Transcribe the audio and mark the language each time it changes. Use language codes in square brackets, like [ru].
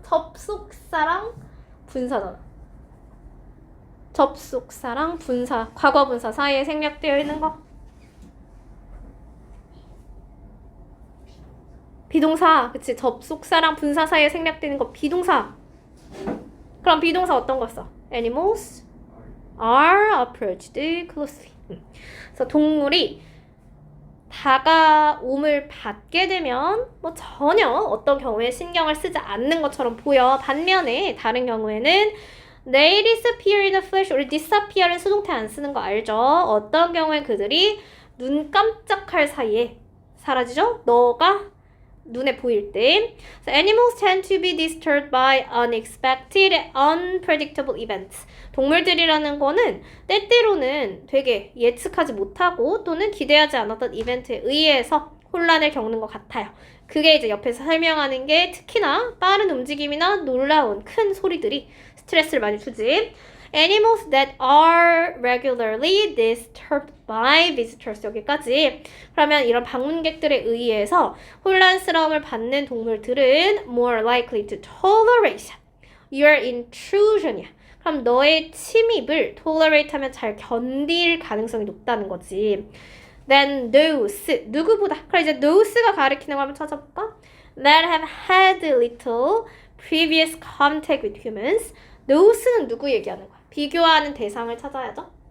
[ko] 접속사랑 분사잖아. 접속사랑 분사, 과거 분사 사이에 생략되어 있는 거. 비동사. 그치? 접속사랑 분사 사이에 생략되는 거 비동사. 그럼 비동사 어떤 거 써? [en] Animals are approached closely. [ko] 그래서 동물이 다가옴을 받게 되면 뭐 전혀 어떤 경우에 신경을 쓰지 않는 것처럼 보여. 반면에 다른 경우에는 [en] they disappear in the flash. [ko] 우리 disappear은 수동태 안 쓰는 거 알죠? 어떤 경우에 그들이 눈 깜짝할 사이에 사라지죠? 너가 눈에 보일 때. [en] So animals tend to be disturbed by unexpected, unpredictable events. [ko] 동물들이라는 거는 때때로는 되게 예측하지 못하고 또는 기대하지 않았던 이벤트에 의해서 혼란을 겪는 것 같아요. 그게 이제 옆에서 설명하는 게 특히나 빠른 움직임이나 놀라운 큰 소리들이 스트레스를 많이 주지. [en] Animals that are regularly disturbed by visitors. [ko] 여기까지. 그러면 이런 방문객들에 의해서 혼란스러움을 받는 동물들은 [en] more likely to tolerate your intrusion [ko] 이야. 그럼 너의 침입을 tolerate 하면 잘 견딜 가능성이 높다는 거지. [en] Then those, [ko] 누구보다. 그럼 이제 those가 가리키는 거 한번 찾아볼까? [en] That have had little previous contact with humans. [ko] those는 누구 얘기하는 거야? 비교하는 대상을 찾아야죠.